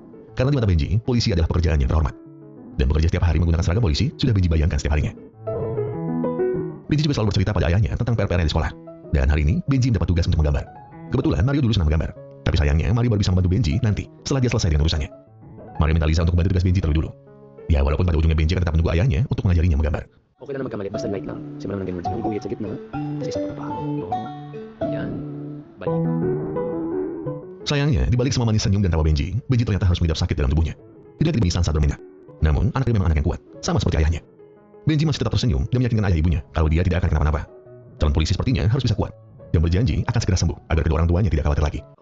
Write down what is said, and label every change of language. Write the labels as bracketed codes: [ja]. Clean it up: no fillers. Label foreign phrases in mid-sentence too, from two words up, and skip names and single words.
[id] Karena di mata Benji, polisi adalah pekerjaan yang terhormat. Dan bekerja setiap hari menggunakan seragam polisi sudah Benji bayangkan setiap harinya. Benji juga selalu bercerita pada ayahnya tentang PR-PR di sekolah. Dan hari ini, Benji mendapat tugas untuk menggambar. Kebetulan, Mario dulu senang menggambar. Tapi sayangnya, Mario baru bisa membantu Benji nanti, setelah dia selesai dengan urusannya. Mario minta Liza untuk membantu tugas Benji terlebih dulu. Ya, walaupun pada ujungnya Benji akan tetap menunggu ayahnya untuk mengajarinya menggambar. [tl] Okay na magkamali. Basta light lang. Simula lang ganun. Yung guhit sa gitna. Kasi isa pa pa. Yan. Balik. [id] Sayangnya, dibalik semua manis senyum dan tawa Benji, Benji ternyata harus mengidap sakit dalam tubuhnya. Tidak demi insan saat berminat. Namun, anaknya memang anak yang kuat, sama seperti ayahnya. Benji masih tetap tersenyum dan meyakinkan ayah ibunya kalau dia tidak akan kenapa-napa. Calon polisi sepertinya harus bisa kuat dan berjanji akan segera sembuh agar kedua orang tuanya tidak khawatir lagi.